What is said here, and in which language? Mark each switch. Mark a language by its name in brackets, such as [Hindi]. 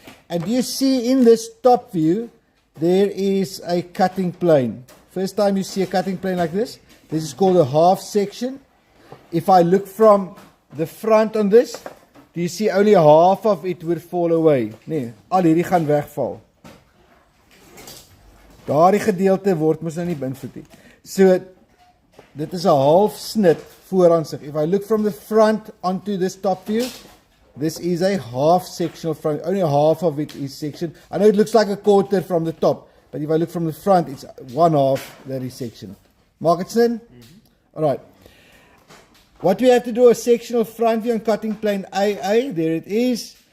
[English] And do you see in this top view there is a cutting plane? First time you see a cutting plane like this is called a half section. If I look from the front on this, do you see only half of it will fall away? [Afrikaans] Nee, al hierdie gaan wegval. Daardie gedeelte word mos nou nie beïnvloed nie. So dit is 'n half snit vooraansig. [English] If I look from the front onto this top view, this is a half sectional front. Only half of it is section. I know it looks like a quarter from the top, but if I look from the front, it's one half that is section. Maak it sin? All right. What we have to do, a sectional front view on cutting plane AA. There it is.